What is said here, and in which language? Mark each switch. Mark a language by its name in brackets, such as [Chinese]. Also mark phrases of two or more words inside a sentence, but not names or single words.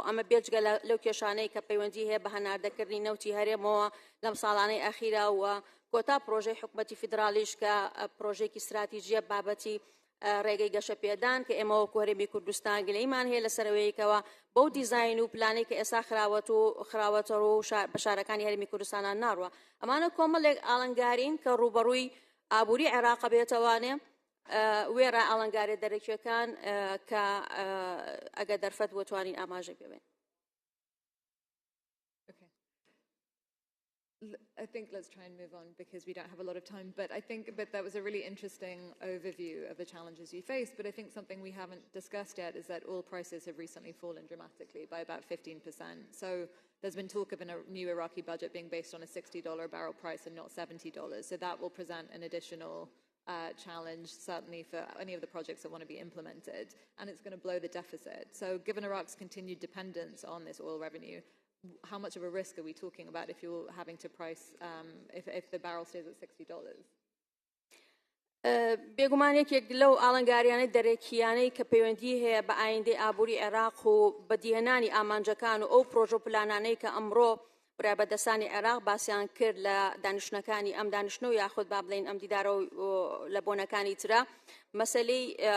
[Central Kurdish] ئەمە بێجگە لەو کێشانەی کە پەیوەندی هەیە بە هەناردەکردنی نەوتی هەرێمەوە لەم ساڵانەی ئەخیرا وە کۆتا پرۆژەی حکوومەتی فیدرالیش کە پرۆژێکی استراتیژیە بابەتی ڕێگەی گەشە پێدان کە ئێمە وەکو هەرێمی کوردستان گلەیمان هەیە لەسەرەوەیەکەوە بەو دیزاین و پلانەی کە ئێستا خراوەتەوە و بە شارەکانی هەرێمی کوردستانان ناڕوە. ئەمانە کۆمەڵێک ئاڵنگارین کە ڕوبەڕووی ئابووری عێراق بێتەوانێ وێرە ئاڵنگارێ دەرەکیەکان کە ئەگە دەرفەت بتوانین ئاماژە بێن. [English] I think let's try and move on because we don't have a lot of time. But I think that was a really interesting overview of the challenges you face. But I think something we haven't discussed yet is that oil prices have recently fallen dramatically by about 15%. So there's been talk of a new Iraqi budget being based on a $60 barrel price and not $70. So that will present an additional challenge, certainly for any of the projects that want to be implemented. And it's going to blow the deficit. So given Iraq's continued dependence on this oil revenue, how much of a risk are we talking about if you're having to price, if the barrel stays at $60? [Central Kurdish] بێگومانێکێک لەو ئاڵنگاریانەی دەرەکیانەی کە پەیوەندی هەیە بە ئایندەی ئابووری عێراق و بەدیهێنانی ئامانجەکان و ئەو پرۆژە و پلانانەی کە ئەمڕۆ برابەدەستانی عێراق باسییان کرد لە دانیشتەکانی ئەم دانیشتنە و یاخود با بڵێن ئەم دیدارە لە بۆنەکانی ترە مەسەلەی هەڵبەست